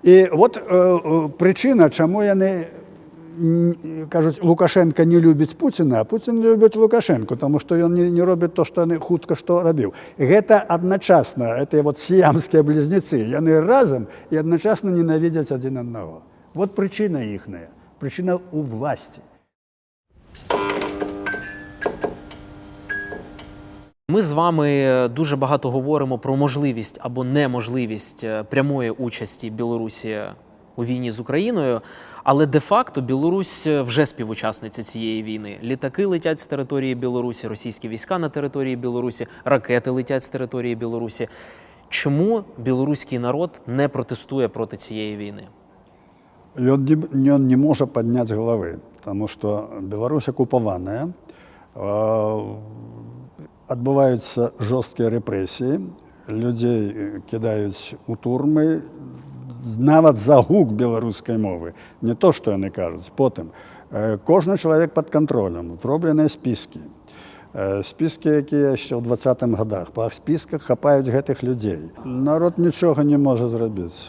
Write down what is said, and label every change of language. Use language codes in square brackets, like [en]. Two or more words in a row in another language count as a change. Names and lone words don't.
[be] І вот прычына, чаму яны кажуць, Лукашенко не любіць Пуціна, а Пуцін любіць Лукашенко, тому што ён не робіць то, што яны хутка што рабіў. Гэта адначасна, это вот сіямскія близнецы, яны разам і адначасна ненавідзяць адзін аднаго. Вот прычына іхная, прычына ў власці. [uk] Ми з вами дуже багато говоримо про можливість або неможливість прямої участі Білорусі у війні з Україною, але де-факто Білорусь вже співучасниця цієї війни. Літаки летять з території Білорусі, російські війська на території Білорусі, ракети летять з території Білорусі. Чому білоруський народ не протестує проти цієї війни? [ru] И он не может поднять головы, потому что Беларусь оккупованная, отбываются жесткие репрессии, людей кидают у турмы, [be] нават за гук беларускай мовы, не то, что яны кажуць. Потым, кожны чалавек пад кантролем, зробленыя спіскі. Спіскі, якія яшчэ ў 20-х годах. Па спісках хапаюць гэтых людзей. Народ нічога не можа зрабіць.